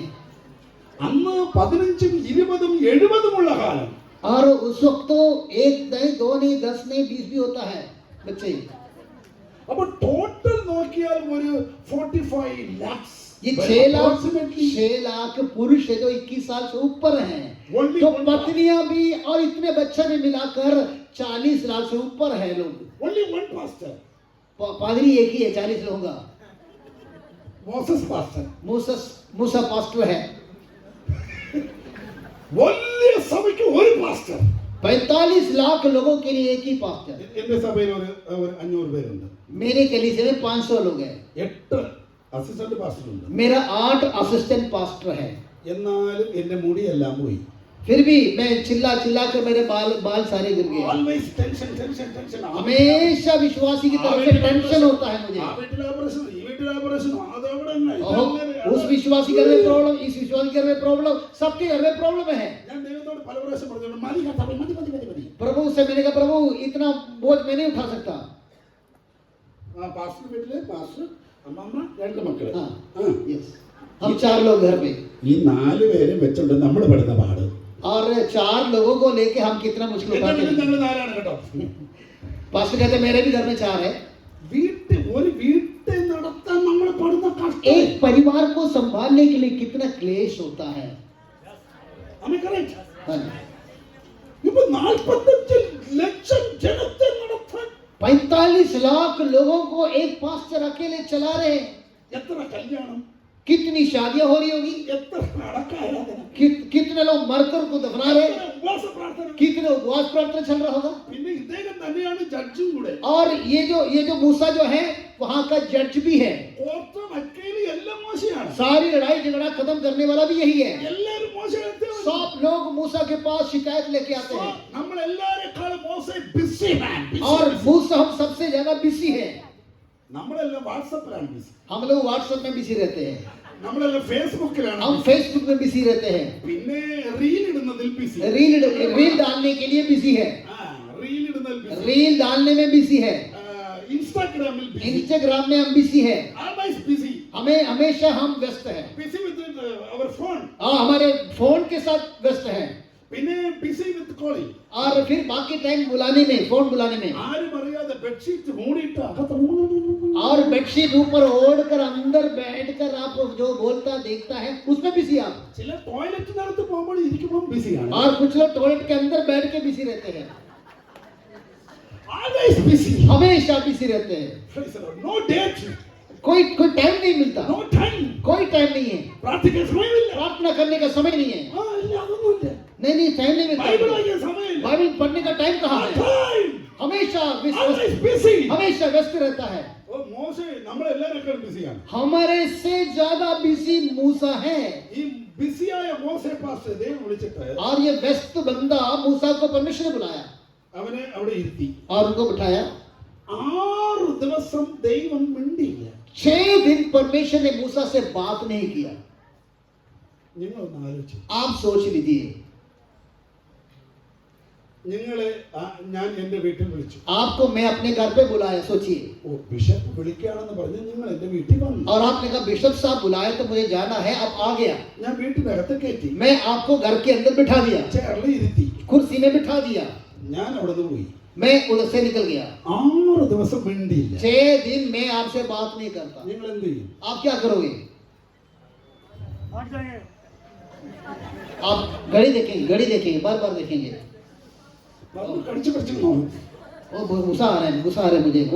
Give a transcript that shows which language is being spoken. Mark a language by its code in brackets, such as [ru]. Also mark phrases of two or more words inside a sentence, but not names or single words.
[ml] അന്ന് 15, 20, 70 ഉള്ള കാലം. [hi] और उस वक्त तो 1 नहीं, 2 नहीं, 10 नहीं, 20 भी होता है बच्चे। [ml] അപ്പൊ ടോട്ടൽ നോക്കിയാൽ ഒരു 45 lakhs. [hi] ये 6 लाख पुरुष है जो 21 साल से ऊपर हैं। [en] Only [hi] तो [en] one [hi] पत्नियां भी और इतने बच्चे भी मिलाकर 40 लाख से ऊपर है लोग। [en] only one pastor. [hi] पादरी एक ही है 40 लोगों का। [ml] മോസസ് പാസ്റ്റർ. [hi] मूसा पास्टर है। [ml] വലിയ സഭയ്ക്ക് ഒരു പാസ്റ്റർ. [hi] 45 लाख लोगों के लिए एक ही पास्टर। [ml] എന്റെ സഭയിൽ ഒരു 500 പേരുണ്ട്. [hi] मेरे कलीसिया में 500 लोग हैं। [ml] 8 അസിസ്റ്റന്റ് പാസ്റ്റർ ഉണ്ട്. [hi] मेरा 8 असिस्टेंट पास्टर है। [ml] എന്നാലും എന്റെ മുടിയെല്ലാം പോയി. [hi] फिर भी मैं चिल्ला कर मेरे बाल सारे गिर गए। [en] Always tension. [hi] हमेशा विश्वासी की तरफ से टेंशन होता है मुझे। [ml] ആ വീട്ടിൽ ഓപ്പറേഷൻ, ഈ വീട്ടിൽ ഓപ്പറേഷൻ, അതവിടെ തന്നെ. [hi] उस विश्वासी घर में प्रॉब्लम, इस विश्वासी घर में प्रॉब्लम, सबके घर में प्रॉब्लम है। [ml] ഞാൻ ദൈവത്തോട് പല പ്രാവശ്യം പറഞ്ഞു, മതി കർത്താവേ, മതി. [hi] प्रभु से मैंने कहा, प्रभु इतना बोझ मैं नहीं उठा सकता। [ml] പാസ്റ്റർ വീട്ടില് പാസ്റ്റർ അമ്മമ്മ രണ്ട് മക്കള്. [hi] हाँ [ml] ആ. [hi] यस हम 4 लोग घर में [ml] ഈ 4 പേരെ വെച്ചോണ്ട് നമ്മൾ പെടുന്ന പാട്. [hi] और 4 लोगों को लेके हम कितना मुश्किल [ml] എന്റെ [hi] उठाते [ml] വീട്ടിൽ [hi] हैं। [ml] ഞങ്ങൾ 4 ആണ് കേട്ടോ. [hi] पास्टर कहते हैं मेरे भी घर में 4 है। [ml] ഒരു വീട്ടിൽ നടത്താൻ നമ്മൾ പെടുന്ന കഷ്ടം. [hi] एक परिवार को संभालने के लिए कितना क्लेश होता है। [en] Am I correct? [hi] हाँ। [ml] ഇപ്പൊ 45 ലക്ഷം ജനത്തെ നടത്താൻ [hi] 45 लाख लोगों को एक पास्टर अकेले चला रहे हैं। [ml] എത്ര കല്യാണം, [hi] कितनी शादियां हो रही होगी, [ml] എത്ര അടക്കാരാധന, [hi] कितने लोग मरकर को दफना रहे हैं, [ml] എത്ര ഉപവാസ പ്രാർത്ഥന. [hi] कितने उपवास प्रार्थना चल रहा होगा। [ml] പിന്നെ ഇദ്ദേഹം തന്നെയാണ് ജഡ്ജും കൂടെ. [hi] और ये जो मूसा जो है वहां का जज भी है। [ml] ഓർത്ത മക്കയില് എല്ലാം മോശയാണ്. [hi] सारी लड़ाई झगड़ा खत्म करने वाला भी यही है। [ml] എല്ലാരും മോശമാണ്. [hi] सब लोग मूसा के पास शिकायत लेके आते हैं [ml] നമ്മൾ എല്ലാരെക്കാളും മോശ [en] busy man. [hi] और मूसा हम सबसे ज्यादा बिजी है। [ml] നമ്മളെല്ലാം വാട്സാപ്പിലാണ് ബിസി, [hi] हम लोग व्हाट्सएप में बिजी रहते हैं, [ml] നമ്മളെല്ലാം ഫേസ്ബുക്കിലാണ്, [hi] हम फेसबुक में बिजी रहते हैं, [ml] പിന്നെ റീൽ ഇടുന്നതിൽ ബിസി, [hi] रील डालने के लिए बिजी है, [ml] റീൽ ഇടുന്നതിൽ ബിസി, [hi] रील डालने में बिजी है, [ml] ഇൻസ്റ്റാഗ്രാമിൽ ബിസി, [hi] इंस्टाग्राम में हम बिजी है। [en] always busy, [hi] हमें हमेशा हम व्यस्त है, [en] busy with our phone, [hi] हमारे फोन के साथ व्यस्त है। [en] പിന്നെ busy with calling. [hi] और फिर बाकी टाइम बुलाने में, फोन बुलाने में, [ml] ആരും അറിയാതെ ബെഡ്ഷീറ്റ് മൂടിയിട്ട് അകത്ത് [hi] और बेडशीट ऊपर ओढ़ कर अंदर बैठकर आप जो बोलता देखता है उसमें बिजी आप। [ml] ചില ടോയ്ലറ്റിനകത്ത് പോകുമ്പോൾ ഇരിക്കുമ്പോൾ ബിസിയാണ്. [hi] और कुछ लोग टॉयलेट के अंदर बैठ के बिजी रहते हैं, [en] always busy. [hi] हमेशा बिजी रहते हैं। [en] Praise the Lord. No date, [hi] कोई टाइम नहीं मिलता, [en] no time. [hi] कोई टाइम नहीं है, [ml] പ്രാർത്ഥിക്കാൻ സമയമില്ല. [hi] प्रार्थना करने का समय नहीं है। [ml] ഇല്ല, അതൊന്നുമില്ല. [hi] नहीं टाइम नहीं [ml] ബൈബിൾ [hi] मिलता। [ml] വായിക്കാൻ സമയമില്ല. [hi] बाइबल पढ़ने का टाइम कहाँ है। [en] Time. [hi] हमेशा [en] Always busy. [hi] हमेशा व्यस्त रहता है। [ml] ഓ മോശെ നമ്മളെല്ലാവരും ബിസിയാണ്. [hi] हमारे से ज्यादा बिजी मूसा है। [ml] ഈ ബിസിയായ മോശെ പാസ്റ്റർ ദൈവം വിളിച്ചിട്ട് [hi] और ये व्यस्त बंदा मूसा को परमेश्वर ने बुलाया [ml] അവനെ അവിടെ ഇരുത്തി. [hi] और उनको बिठाया। [ml] 6 ദിവസം ദൈവം മിണ്ടിയില്ല. [hi] 6 दिन परमेश्वर ने मूसा से बात नहीं किया। [ml] നിങ്ങളൊന്ന് ആലോചിച്ചു. [hi] आप सोच लीजिए, [ml] നിങ്ങളെ ഞാൻ എന്റെ വീട്ടിൽ വിളിച്ചു. [hi] आपको मैं अपने घर पे बुलाया। सोचिए, [ml] ഓ ബിഷപ്പ് വിളിക്കുകയാണെന്ന് പറഞ്ഞ് നിങ്ങൾ എന്റെ വീട്ടിൽ വന്നു. [hi] और आपने कहा बिशप साहब बुलाए तो मुझे जाना है, अब आ गया। [ml] ഞാൻ വീട്ടിനകത്ത് കയറ്റി, [hi] मैं आपको घर के अंदर बिठा दिया, [ml] ചെയറിൽ ഇരുത്തി, [hi] कुर्सी में बिठा दिया, [ml] ഞാൻ അവിടെ നിന്ന് പോയി. [hi] मैं उधर से निकल गया। [ml] 6 ദിവസം മിണ്ടിയില്ല. [hi] 6 दिन मैं आपसे बात नहीं करता। [ml] നിങ്ങൾ എന്ത് ചെയ്യും? [hi] आप क्या करोगे? आप घड़ी देखेंगे, बार बार देखेंगे। [ml] പറഞ്ഞു കടിച്ചു കടിച്ചു നോക്കും. [hi] वो गुस्सा आ रहा है मुझे वो।